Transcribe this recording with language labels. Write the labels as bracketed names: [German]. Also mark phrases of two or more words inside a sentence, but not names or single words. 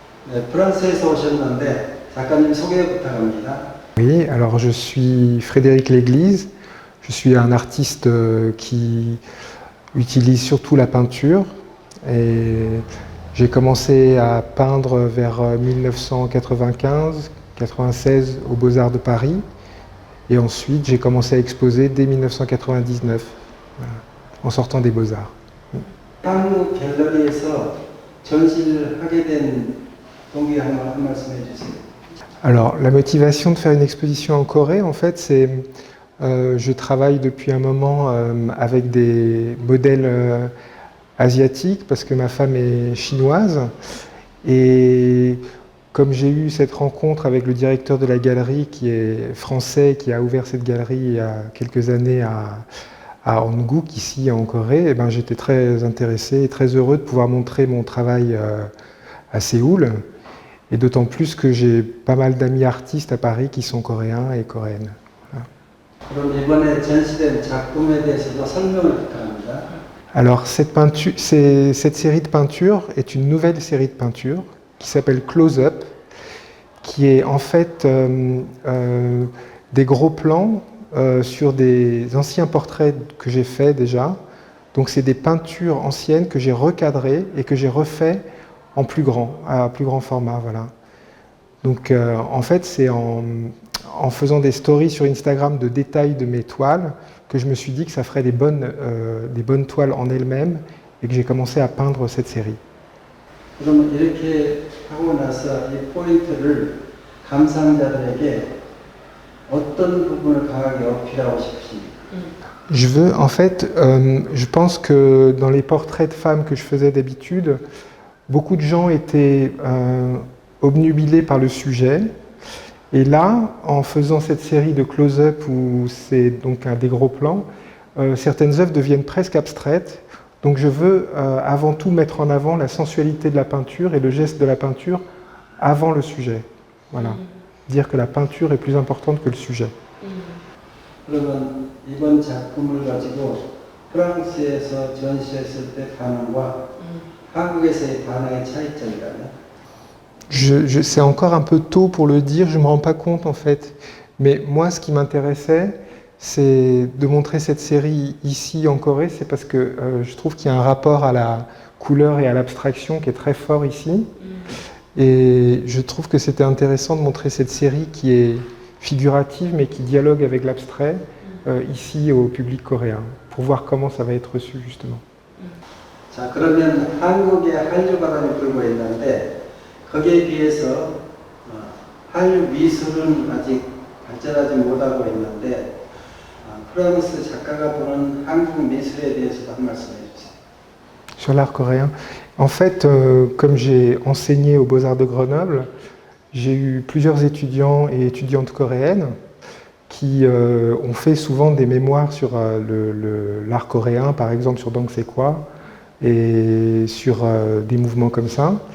[Korean] 네, 프랑스에서 오셨는데 작가님 소개 부탁합니다. [French] Oui, alors je suis Frédéric L'Église, je suis un artiste qui utilise surtout la peinture et j'ai commencé à peindre vers 1995-96 aux Beaux-Arts de Paris et ensuite j'ai commencé à exposer dès 1999 voilà, en sortant des Beaux-Arts. [Korean] 한국 갤러리에서 전시를 하게 된 동기 한 말씀해 주세요. [French] Alors, la motivation de faire une exposition en Corée, en fait, c'est je travaille depuis un moment avec des modèles asiatiques parce que ma femme est chinoise et comme j'ai eu cette rencontre avec le directeur de la galerie qui est français, qui a ouvert cette galerie il y a quelques années à Hanguk, ici en Corée, et ben, j'étais très intéressé et très heureux de pouvoir montrer mon travail à Séoul. Et d'autant plus que j'ai pas mal d'amis artistes à Paris qui sont coréens et coréennes. [Korean] 그럼 이번에 전시된 작품에 대해서도 설명을 부탁합니다. [French] Alors cette série de peintures est une nouvelle série de peintures qui s'appelle Close Up, qui est en fait des gros plans sur des anciens portraits que j'ai faits déjà. Donc c'est des peintures anciennes que j'ai recadrées et que j'ai refait en plus grand, à plus grand format, voilà. Donc en fait, c'est en faisant des stories sur Instagram de détails de mes toiles que je me suis dit que ça ferait des bonnes toiles en elles-mêmes et que j'ai commencé à peindre cette série. [Korean] 그럼 이렇게 하고 나서 이 포인트를 감상자들에게 어떤 부분을 강하게 어필하고 싶으십니까? [French] Je veux, en fait, je pense que dans les portraits de femmes que je faisais d'habitude, beaucoup de gens étaient obnubilés par le sujet. Et là, en faisant cette série de close-up où c'est donc des gros plans, certaines œuvres deviennent presque abstraites. Donc je veux avant tout mettre en avant la sensualité de la peinture et le geste de la peinture avant le sujet. Voilà. Dire que la peinture est plus importante que le sujet. [Korean] 그러면 이번 작품을 가지고 프랑스에서 전시했을 때 반응과 한국에서의 반응의 차이점이라면? [French] C'est encore un peu tôt pour le dire, je ne me rends pas compte en fait. Mais moi, ce qui m'intéressait, c'est de montrer cette série ici en Corée, c'est parce que je trouve qu'il y a un rapport à la couleur et à l'abstraction qui est très fort ici. Et je trouve que c'était intéressant de montrer cette série qui est figurative mais qui dialogue avec l'abstrait ici au public coréen, pour voir comment ça va être reçu justement. [Korean] 자, 그러면 한국에 한류 바람이 불고 있는데 거기에 비해서 한류 미술은 아직 발전하지 못하고 있는데 프랑스 작가가 보는 한국 미술에 대해서도 한 말씀 해주세요. [French] Sur l'art coréen, en fait, comme j'ai enseigné aux Beaux-Arts de Grenoble, j'ai eu plusieurs étudiants et étudiantes coréennes qui ont fait souvent des mémoires sur l'art coréen, par exemple sur Dong Sekwa, et sur des mouvements comme ça.